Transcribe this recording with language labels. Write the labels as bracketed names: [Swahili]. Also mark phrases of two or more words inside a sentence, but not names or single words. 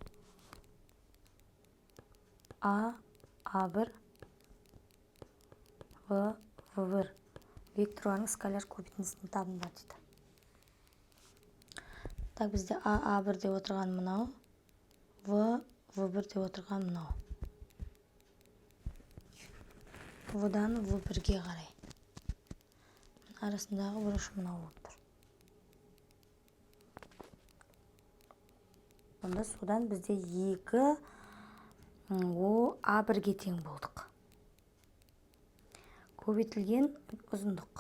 [Kazakh] А1, В1 векторларының скаляр көбейтіндісін табыңдар дейді. Так, бізде А1 деп отырған мынау, В1 деп отырған мынау. В-дан В1-ге қарай. Арасындағы бұрыш мынау болып тұр. Онда содан бізде 2 А1-ге тең болдық. Көбейтілген ұзындық.